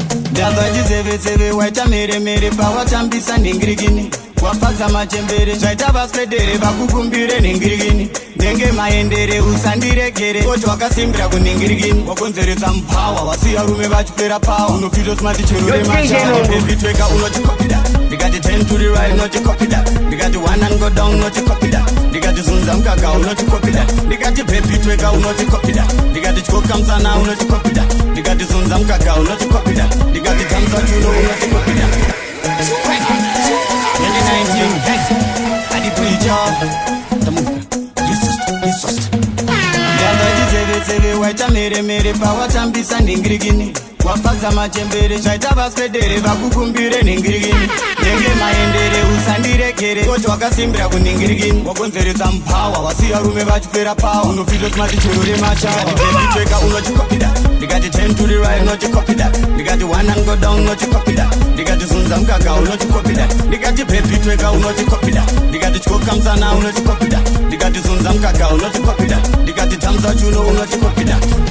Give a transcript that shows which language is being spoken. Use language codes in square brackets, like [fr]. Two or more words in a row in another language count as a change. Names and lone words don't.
[sn] Ndazwa chizevetseve waita meremere pawatambisa nhingirikini. Wafadza machembere, zvaita vaswedere, vakukumbire nhingirikini. Ndenge maendere, usandirekere, koti wakasimbira kunhingirikini. Wakonzeredza mupawa, wasiya rume vachipera pawa. Unofita usina tichero remashawa. [en] Baby, [sn] tweka, unoti [en] copy that. [sn] Ndikati [en] ten to the right, [sn] unoti [en] copy that. [sn] Ndikati [en] one and go down, [sn] unoti [en] copy that. [sn] Ndikati zunza mkaka, unoti [en] copy that. Ndikati baby, [sn] tweka, unoti [en] copy that. [sn] Ndikati chikoka msana, unoti [en] copy that. [sn] Ndikati zunza mkaka, unoti [en] copy that. [sn] Ndikati tamsa chuno, unoti [en] copy that. Twenty nineteen, hey, adi preacher, tamuka, Jesus, Jesus. [sn] Ndazwa chizevetseve waita meremere pawatambisa nhingirikini. Wafadza machembere, zvaita vaswedere, vakukumbire nhingirikini. Ndenge maendere, usandirekere, koti wakasimbira kunhingirikini. Wakonzeredza mupawa, wasiya rume vachipera pawa. Unofita usina tichero remachawa. [en] Baby, [sn] tweka, unoti [en] copy that. [sn] Ndikati [en] ten to the right, [sn] unoti [en] copy that. [sn] Ndikati [en] one and go down, [sn] unoti [en] copy that. [sn] Ndikati zunza mkaka, unoti [en] copy that. Ndikati baby, [sn] tweka, unoti [en] copy that. [sn] Ndikati chikoka msana, unoti [en] copy that. [sn] Ndikati zunza mkaka, unoti [en] copy that. [sn] Ndikati tamsa chuno, unoti [en] copy that.